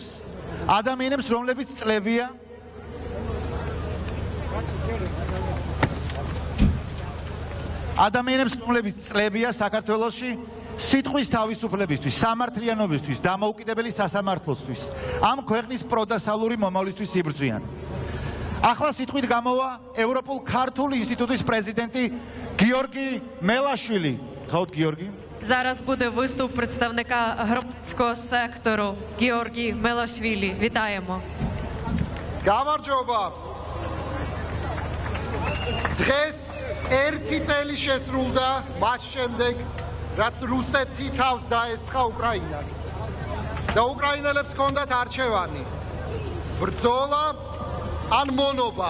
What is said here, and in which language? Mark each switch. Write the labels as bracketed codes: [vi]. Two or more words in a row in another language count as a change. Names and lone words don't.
[ka] ადამიანებს, რომლებიც წლებია საქართველოში სიტყვის თავისუფლებისთვის, სამართლიანობისთვის, დამოუკიდებელი სასამართლოსთვის, ამ ქვეყნის პროდასალური მომავლისთვის იბრძვიან. ახლა სიტყვით გამოვა ევროპულ ქართული ინსტიტუტის პრეზიდენტი გიორგი მელაშვილი. Гхаут Георгий. [uk] Зараз буде виступ представника громадського сектору Георгій Мелашвілі. Вітаємо. [ka] გამარჯობა. დღეს 1 წელი შესრულდა მას შემდეგ, რაც რუსეთი თავს დაესხა უკრაინას. და უკრაინელებს ჰქონდათ არჩევანი: ბრძოლა ან მონობა.